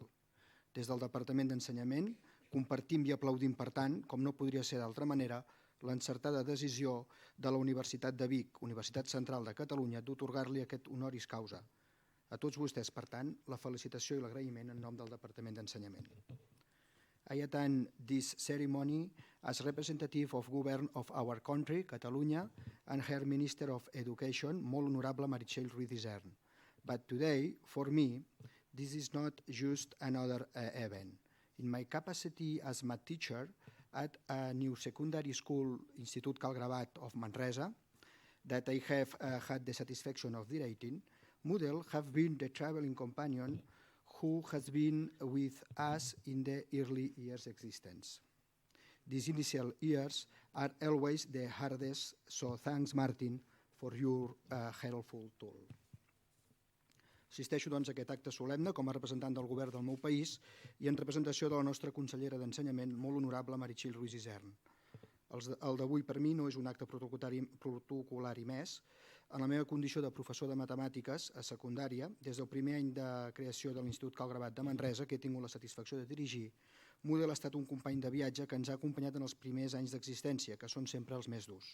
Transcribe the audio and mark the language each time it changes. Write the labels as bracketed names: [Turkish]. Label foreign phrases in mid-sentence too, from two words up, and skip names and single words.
[Catalan] Des del Departament d'Ensenyament compartim i aplaudim, per tant, com no podria ser d'altra manera, l'encertada decisió de la Universitat de Vic, Universitat Central de Catalunya, d'atorgar-li aquest honoris causa. A tots vostès, per tant, la felicitació i l'agraïment en nom del Departament d'Ensenyament. [English] I attend this ceremony as representative of government of our country, Catalunya, and her Minister of Education, [Catalan] molt honorable Meritxell Ruiz-Isern. [English] But today, for me, this is not just another event. In my capacity as math teacher at a new secondary school, Institut Calgravat of Manresa, that I have had the satisfaction of directing, Moodle have been the traveling companion who has been with us in the early years' existence. These initial years are always the hardest, so thanks, Martin, for your helpful tool. [Catalan] Assisteixo doncs a aquest acte solemne com a representant del govern del meu país i en representació de la nostra consellera d'Ensenyament, molt honorable Meritxell Ruiz-Isern. El d'avui per mi no és un acte protocolari més. En la meva condició de professor de matemàtiques a secundària, des del primer any de creació de l'Institut Calgravat de Manresa, que he tingut la satisfacció de dirigir, Moodle ha estat un company de viatge que ens ha acompanyat en els primers anys d'existència, que són sempre els més durs.